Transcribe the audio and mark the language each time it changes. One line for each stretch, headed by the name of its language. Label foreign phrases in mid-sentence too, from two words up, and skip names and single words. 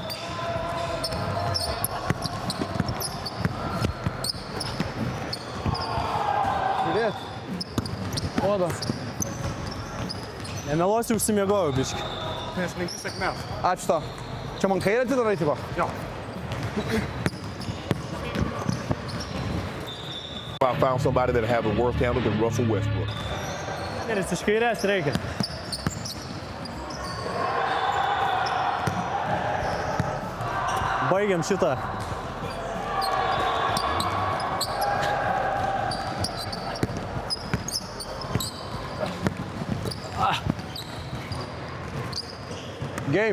Lithuanian: Žiūrėt. Oda. Nemeluosiu, užsimiegojau biškį. Aš linkiu sėkmės. Ačiū tau. Čia man kairę atidarai, tipo? Jo.
English: I found somebody that have a worse handle than Russell Westbrook.
Lithuanian: Gerai, iš kairės reikia. Baigiam šitą. Game.